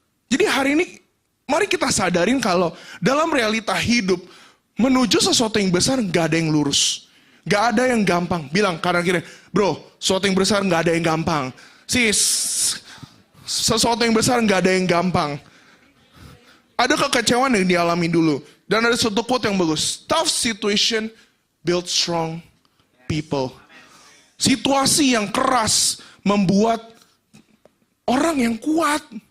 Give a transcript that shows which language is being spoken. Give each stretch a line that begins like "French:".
Indonesian: Jadi hari ini mari kita sadarin kalau dalam realita hidup menuju sesuatu yang besar gak ada yang lurus. Gak ada yang gampang. Bilang kanan kiri, bro, sesuatu yang besar gak ada yang gampang. Sis, sesuatu yang besar gak ada yang gampang. Ada kekecewaan yang dialami dulu. Dan ada satu quote yang bagus.
English: Tough situation build strong people.
Indonesian: Situasi yang keras membuat orang yang kuat.